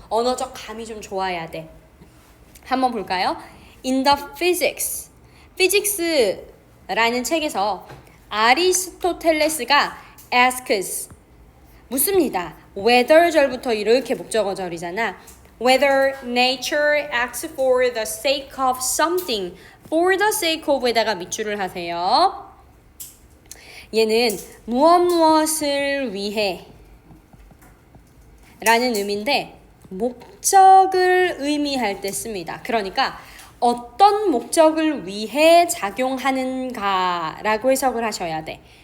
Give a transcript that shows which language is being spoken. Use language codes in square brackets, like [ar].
[ko] 언어적 감이 좀 좋아야 돼. 한번 볼까요? In the Physics라는 책에서 아리스토텔레스가 asks 묻습니다. whether 절부터 이렇게 목적어절이잖아. [en] Whether nature acts for the sake of something. For the sake of [ko] 에다가 밑줄을 하세요. 얘는 무엇을 위해 라는 의미인데 목적을 의미할 때 씁니다. 그러니까 어떤 목적을 위해 작용하는가 라고 해석을 하셔야 돼.